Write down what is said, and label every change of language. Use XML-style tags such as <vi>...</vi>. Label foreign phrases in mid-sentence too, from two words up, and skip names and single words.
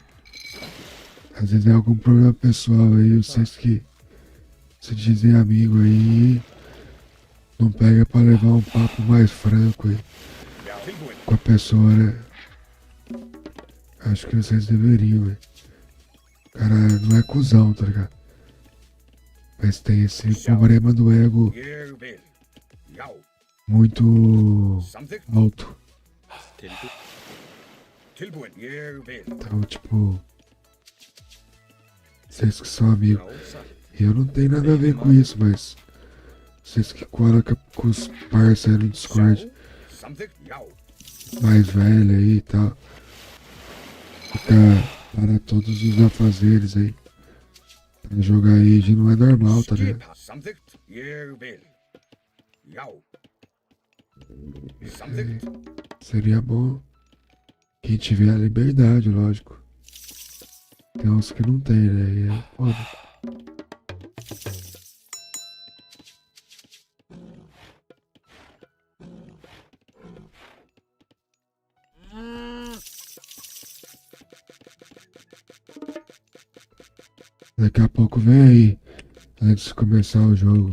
<pt>Às vezes é algum problema pessoal aí, vocês que se dizem amigo aí, não pega pra levar um papo mais franco aí</pt> <is>Já, tilbúin.</is> <pt>com a pessoa, né? Acho que vocês deveriam, velho. O cara não é cuzão, tá ligado? Mas tem esse problema do ego</pt> <is>Ég vil. Já.</is> <pt>muito</pt> <is>Samþykkt.</is> <pt>alto.</pt> <is>Tilbúin. Tilbúin. Ég vil.</is> <pt>Então, tipo, vocês que são amigos,</pt> <is>Já, satt.</is> <pt>eu não tenho nada a ver com isso, mas vocês que colam com os parceiros no Discord</pt> <is>Samþykkt. Já.</is> <pt>mais velho aí e tal, fica para todos os afazeres aí, Pra jogar Age não é normal, tá ligado?</pt> <is>Skipa. Samþykkt. Ég vil. Já. Samþykkt.</is> <pt>Seria bom quem tiver a liberdade, lógico. Tem uns que não tem, né? E é foda. Daqui a pouco vem aí, antes de começar o jogo.</pt>